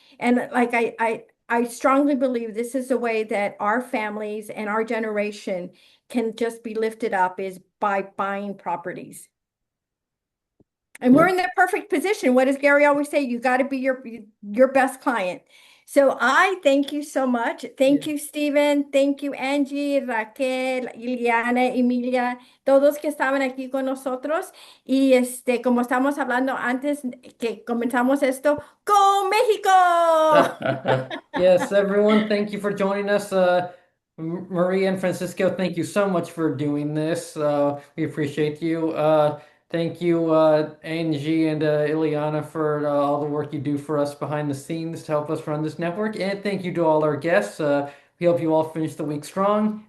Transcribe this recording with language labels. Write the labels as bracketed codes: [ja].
[en] And like I strongly believe this is a way that our families and our generation can just be lifted up is by buying properties. And we're Yep. in that perfect position. What does Gary always say? You got to be your best client. So I thank you so much. Thank Yeah. you, Steven. Thank you, Angie, Raquel, Iliana, Emilia, [es] todos que estaban aquí con nosotros. Y como estamos hablando antes que comenzamos esto, ¡Go México! [en] Yes, everyone, thank you for joining us. Maria and Francisco, thank you so much for doing this. We appreciate you. Thank you, Angie and Ileana, for all the work you do for us behind the scenes to help us run this network. And thank you to all our guests. We hope you all finish the week strong.